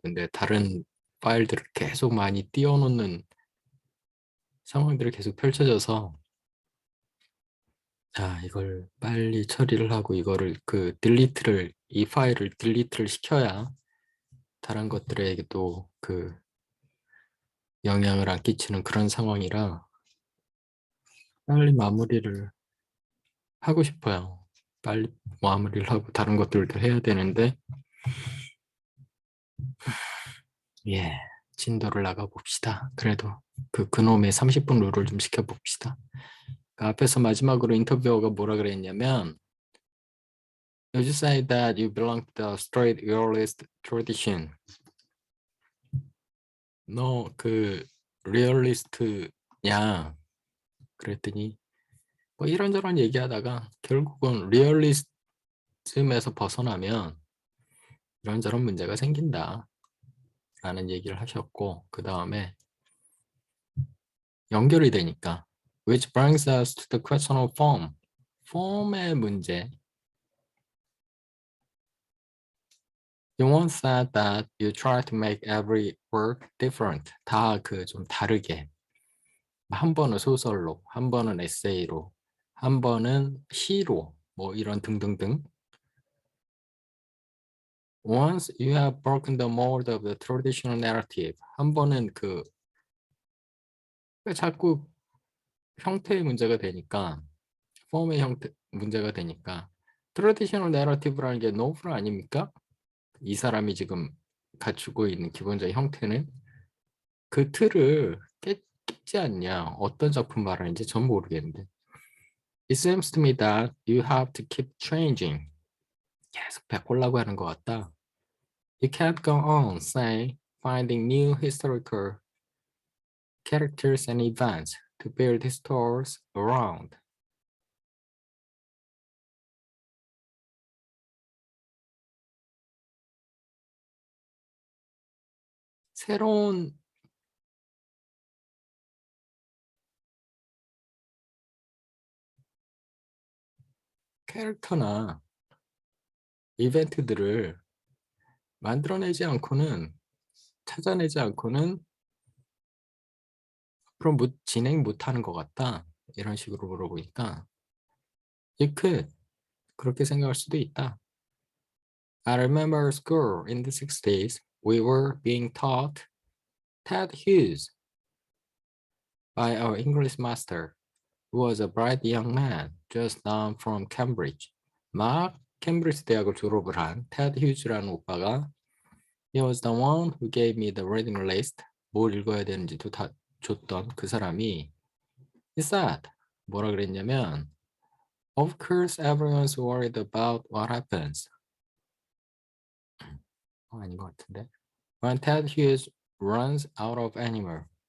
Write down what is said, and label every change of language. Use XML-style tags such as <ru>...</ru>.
<ko>근데 다른 파일들을 계속 많이 띄워놓는 상황들이 계속 펼쳐져서 자, 이걸 빨리 처리를 하고 이거를 이 파일을 딜리트를 시켜야 다른 것들에게도 영향을 안 끼치는 그런 상황이라 빨리 마무리를 하고 싶어요. 빨리 마무리를 하고 다른 것들도 해야 되는데 예, 진도를 나가 봅시다. 그래도 그놈의 30분 룰을 좀 지켜봅시다. 앞에서 마지막으로 인터뷰어가 뭐라 그랬냐면</ko> <en>You just say that you belong to the straight realist tradition.</en> <ko>너 리얼리스트냐? 그랬더니 뭐 이런저런 얘기하다가 결국은 리얼리즘에서 벗어나면 이런저런 문제가 생긴다 라는 얘기를 하셨고 그 다음에 연결이 되니까</ko> <en>which brings us to the question of form.</en> <ko>form의 문제.</ko> <en>You once said that you try to make every work different.</en> <ko>다 좀 다르게. 한 번은 소설로, 한 번은 에세이로, 한 번은 시로, 뭐 이런 등등등.</ko> <en>Once you have broken the mold of the traditional narrative.</en> <ko>한 번은 자꾸 형태의 문제가 되니까 폼의 형태 문제가 되니까 트래디셔널 내러티브라는 게 노블 아닙니까? 이 사람이 지금 갖추고 있는 기본적인 형태는 그 틀을 깨지 않냐. 어떤 작품 말하는지 전 모르겠는데</ko> <en>It seems to me that you have to keep changing.</en> <ko>계속 바꾸려고 하는 것 같다.</ko> <en>You can't go on, say, finding new historical characters and events to build stories around.</en> <ko>새로운 캐릭터나 이벤트들을 만들어내지 않고는 찾아내지 않고는 앞으로 진행 못하는 것 같다. 이런 식으로 물어보니까</ko> <en>you could</en> <ko>그렇게 생각할 수도 있다.</ko> <en>I remember school in the 60s. We were being taught Ted Hughes by our English master, who was a bright young man just down from Cambridge.</en> <ko>막 캠브리지 대학을 졸업을 한 테드 휴즈라는 오빠가</ko> <en>He was the one who gave me the reading list.</en> <ko>뭘 읽어야 되는지도 다 줬던 그 사람이</ko> <en>He said,</en> <ko>뭐라 그랬냐면</ko> <en>Of course everyone's worried about what happens.</en> <ko>아닌 것 같은데.</ko> <en>When Ted Hughes runs out of animal.</en>